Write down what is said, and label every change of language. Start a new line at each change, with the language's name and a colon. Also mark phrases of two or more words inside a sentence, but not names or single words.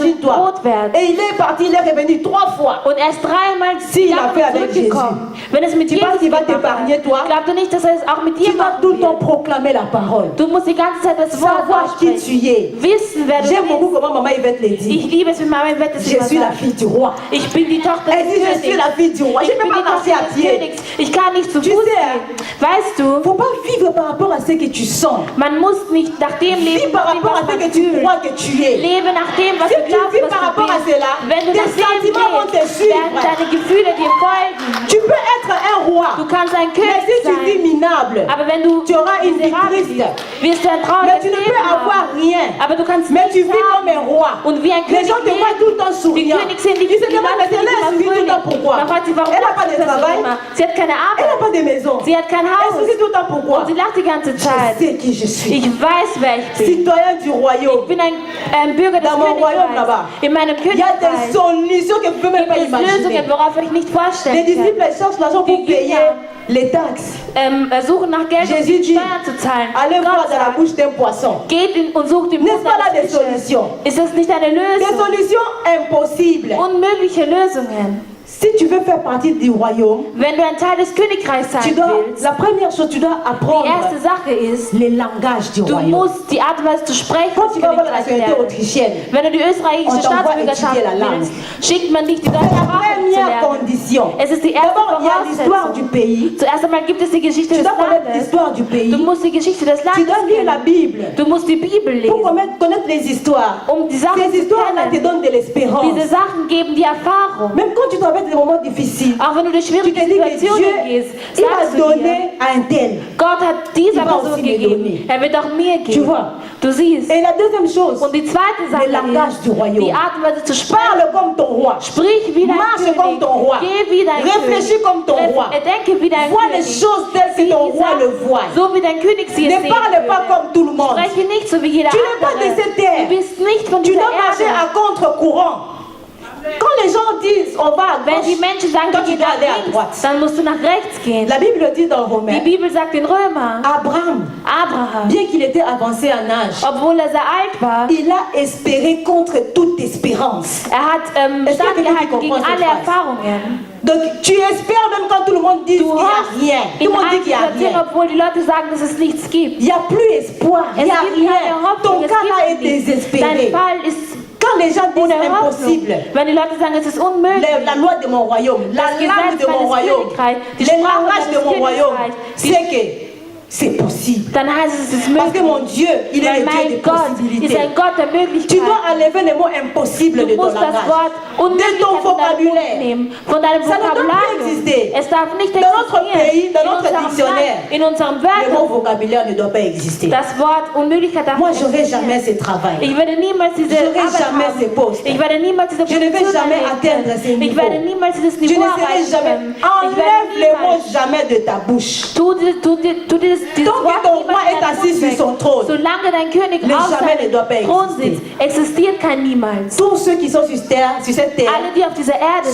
French: Imagine-toi.
German: Brot werden.
French: Et il est parti, il est revenu 3 fois.
German: Und er ist dreimal
French: S'il a fait avec
German: zurückgekommen. Wenn es mit
French: Tu Jesus penses qu'il va
German: gemacht
French: t'épargner,
German: hat,
French: toi?
German: glaubst du nicht, dass er es auch mit dir
French: Tu dois
German: machen
French: tout le temps
German: wird?
French: proclamer la parole.
German: Du musst die ganze Zeit das Wort
French: Savoir qui
German: aussprechen.
French: tu es.
German: Wissen, wer du
French: J'aime beaucoup
German: bist.
French: comment maman Yvette le dit.
German: Ich liebe es, wie Mama Yvette es
French: Je
German: immer
French: suis la
German: sagt.
French: fille du roi.
German: Ich bin die Tochter
French: Elle
German: des
French: dit, je suis
German: Königs.
French: la fille du roi. Je
German: Ich
French: ne
German: bin
French: peux
German: die
French: pas marcher
German: Tochter
French: à
German: des
French: pied.
German: Königs. Ich kann nicht zu
French: Tu
German: Fuß
French: sais,
German: gehen. Weißt
French: Il ne
German: du,
French: faut pas vivre par rapport à ce que tu sens.
German: man muss nicht nach dem
French: Vis
German: leben,
French: par
German: nach dem,
French: rapport à
German: was
French: ce
German: man
French: que tu
German: fühlt.
French: crois que tu es.
German: Lebe nach dem, was
French: Si
German: du
French: tu
German: glaubst,
French: vis
German: was
French: par
German: du
French: rapport à
German: bist.
French: cela,
German: Wenn du
French: tes
German: nach dem
French: sentiments vont te
German: lebst,
French: suivre.
German: werden deine Gefühle dir folgen.
French: Tu peux être un roi,
German: Du kannst ein
French: mais
German: König
French: si tu vis
German: sein,
French: minable,
German: aber wenn du
French: tu auras une vie
German: miserabel
French: triste.
German: bist, wirst du ein
French: Mais
German: trauriges
French: tu ne
German: Leben
French: peux avoir
German: haben.
French: rien.
German: Aber du kannst
French: Mais tu
German: nichts
French: vis comme un
German: haben.
French: roi.
German: Und wie ein
French: Les
German: König
French: gens te voient
German: leben.
French: tout le temps
German: Die
French: souriant.
German: König sind die
French: Ils se demandent, mais celle-là, elle sourit tout le temps pourquoi?
German: Man fragt sie, warum
French: Elle n'a
German: macht
French: pas
German: sie
French: de
German: das so
French: travail.
German: immer? Sie hat keine
French: Elle n'a
German: Arbeit.
French: pas de maison.
German: Sie hat kein
French: Elle
German: Haus.
French: sourit tout le temps pourquoi?
German: Und sie lacht die ganze
French: Je
German: Zeit.
French: sais qui je suis.
German: Ich weiß, wer ich bin.
French: Citoyen du royaume.
German: Ich bin ein Bürger des
French: Dans mon royaume
German: Königreichs.
French: là-bas.
German: In meinem
French: Il y a des
German: Königreich
French: solutions que vous ne pouvez même pas
German: gibt es
French: imaginer.
German: Lösungen, worauf ich nicht
French: Les
German: vorstellen
French: disciples
German: kann.
French: cherchent l'argent pour
German: Die
French: payer
German: Jünger
French: les taxes.
German: Suchen nach Geld, um
French: Jésus
German: die
French: dit,
German: Steuern zu zahlen.
French: allez voir
German: Gott
French: dans la
German: sagt,
French: bouche d'un poisson.
German: geht und sucht im
French: N'est-ce
German: Mund
French: pas là des
German: eines Fisches.
French: solutions?
German: Ist das nicht eine
French: Des
German: Lösung?
French: solutions impossibles.
German: Unmögliche Lösungen.
French: Si tu veux faire partie du royaume,
German: Wenn du ein Teil des Königreichs sein willst,
French: la première chose, tu dois
German: die
French: apprendre
German: erste Sache ist,
French: les langages du
German: du
French: royaume.
German: musst die Art und Weise zu sprechen
French: Quand
German: des
French: tu vas avoir la
German: Königreichs
French: nationalité
German: lernen.
French: autrichienne,
German: Wenn du die österreichische
French: On t'envoie
German: Staatsbürgerschaft
French: étudier la langue.
German: willst, schickt man dich die deutsche
French: c'est la
German: Sprache zu
French: première
German: lernen.
French: condition.
German: Es ist die erste
French: D'abord, il y a l'histoire du
German: Voraussetzung.
French: pays.
German: Zuerst einmal gibt es die Geschichte
French: Tu
German: des
French: dois connaître
German: Landes.
French: l'histoire du pays.
German: Du musst die Geschichte des
French: Tu
German: Landes
French: dois lire la
German: kennen.
French: Bible
German: Du musst die Bibel
French: pour
German: lesen,
French: connaître les histoires.
German: um die Sachen
French: Ces
German: zu
French: histoires-là te
German: kennen.
French: donnent de l'espérance.
German: Diese Sachen geben dir Erfahrung.
French: Même quand tu traverses des moments difficiles,
German: Auch wenn du durch
French: tu
German: schwierige
French: te dis que Dieu,
German: Situationen gehst,
French: il va
German: sagst du dir,
French: donner à un tel.
German: Gott hat dieser
French: Il va
German: Person
French: aussi me
German: gegeben.
French: donner.
German: Er wird auch mir
French: Tu
German: geben.
French: vois?
German: Du siehst.
French: Et la deuxième chose,
German: Und die zweite
French: le
German: Sache
French: langage
German: ist,
French: du royaume.
German: die Art und Weise zu sprechen.
French: Parle comme ton roi.
German: Sprich wie dein
French: Marche comme
German: König.
French: ton roi.
German: Geh wie dein
French: Réfléchis
German: König.
French: comme ton roi.
German: Denke wie dein
French: Vois les
German: König.
French: choses telles que
German: Sieh
French: ton
German: die
French: roi le
German: Sachen
French: voit.
German: so wie dein König sie es
French: Ne
German: sehen
French: parle pas
German: würde.
French: comme tout le monde.
German: Spreche nicht so wie jeder
French: Tu n'es pas de
German: andere.
French: cette terre.
German: Du bist nicht von
French: Tu
German: dieser
French: dois marcher
German: Erde.
French: à contre-courant. Quand les gens disent on va à
German: Wenn die
French: gauche,
German: Menschen sagen,
French: toi
German: wir
French: tu
German: gehen
French: dois
German: nach
French: aller à
German: links,
French: droite.
German: dann musst du nach rechts gehen.
French: La Bible dit dans
German: Die
French: Romains,
German: Bibel sagt in Römer,
French: Abraham,
German: Abraham,
French: bien qu'il était avancé en âge,
German: obwohl er sehr alt war,
French: il a espéré contre toute espérance.
German: er hat
French: Est-ce qu'il y a quelqu'un qui
German: standgehalten gegen
French: comprend cette
German: alle
French: phrase?
German: Erfahrungen.
French: Donc tu espères même quand tout le monde dit qu'il
German: Du
French: n'y a
German: hast
French: rien. Tout
German: in
French: le monde dit qu'il n'y a
German: allen Situationen,
French: rien.
German: obwohl die Leute sagen, dass es nichts gibt.
French: Il n'y a plus espoir, il n'y
German: Es
French: a
German: gibt
French: rien.
German: keine
French: Ton
German: Hoffnung, es
French: cas là est
German: gibt nichts. Dein
French: désespéré.
German: Fall ist
French: Quand les gens disent
German: ohne Hoffnung.
French: impossible,
German: Wenn die Leute sagen, es ist unmöglich,
French: la loi de mon royaume, la
German: Das
French: langue
German: Gesetz
French: de mon
German: meines
French: royaume,
German: Königreichs, die
French: les
German: Sprache
French: langages de
German: meines
French: mon royaume,
German: Königreichs,
French: c'est que c'est possible.
German: dann heißt es ist
French: Parce que
German: möglich.
French: mon Dieu, il est
German: Weil
French: le Dieu
German: mein
French: des
German: Gott ist
French: possibilités.
German: ein Gott der
French: Tu
German: Möglichkeiten.
French: dois enlever les mots impossibles
German: Du
French: de ton
German: musst das
French: langage,
German: Wort
French: de ton
German: Unmöglichkeit von deinem Mund
French: vocabulaire.
German: nehmen, von deinem
French: Ça ne doit plus
German: Vokabular.
French: exister.
German: Es darf nicht
French: Dans notre
German: existieren.
French: pays, dans
German: In
French: notre
German: unserem
French: dictionnaire,
German: Land, in unserem
French: Le mot
German: Wörterbuch.
French: vocabulaire ne doit pas exister.
German: Das Wort Unmöglichkeit darf
French: Moi,
German: nicht
French: j'aurai
German: existieren.
French: jamais ce travail.
German: Ich werde niemals diese
French: J'aurai
German: Arbeit
French: jamais
German: haben.
French: ces postes.
German: Ich werde niemals diese
French: Je ne vais
German: Position
French: jamais
German: erreichen
French: atteindre
German: können.
French: ces
German: Ich
French: niveaux.
German: werde niemals dieses
French: Tu ne
German: Niveau
French: serai
German: erreichen
French: jamais.
German: können. Ich
French: Enlève les
German: werde
French: mots
German: niemals.
French: jamais de ta bouche.
German: Tu dieses
French: Tant que
German: Wort
French: ton
German: niemals
French: roi
German: in
French: est
German: deinen
French: assis
German: Mund
French: sur
German: weg.
French: son trône,
German: Solange dein König
French: le
German: auf
French: jamais ne doit pas
German: seinem Thron
French: exister.
German: sitzt, existiert kein Niemals.
French: Tous ceux qui sont sur cette terre
German: Alle, die auf dieser Erde